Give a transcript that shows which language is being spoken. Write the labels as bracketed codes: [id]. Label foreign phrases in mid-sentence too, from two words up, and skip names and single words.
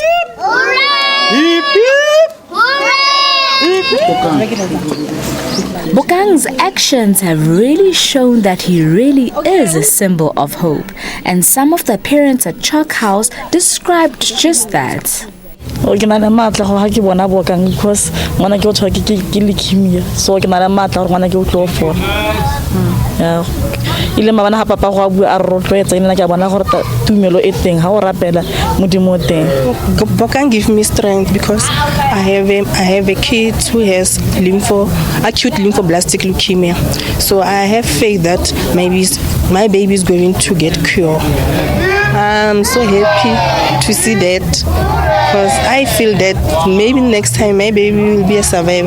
[en] Bokang's actions have really shown that he really is a symbol of hope, and some of the parents at Chalk House described just that. [tn] Ke na le matla go ha ke bona Bokang because ngwana ke o tshwa ke leukemia, so ke na le matla gore ngwana ke o tlo fola. [en] Yeah. [tn] Ile mabana ha papa go a bua a rotloetsa nna ke bona gore tumelo e teng ha o rapela modimo teng. [en] Bokang give me strength because I have a kid who has acute lymphoblastic leukemia, so I have faith that maybe my baby is going to get cured. I'm so happy to see that because I feel that maybe next time my baby will be a survivor.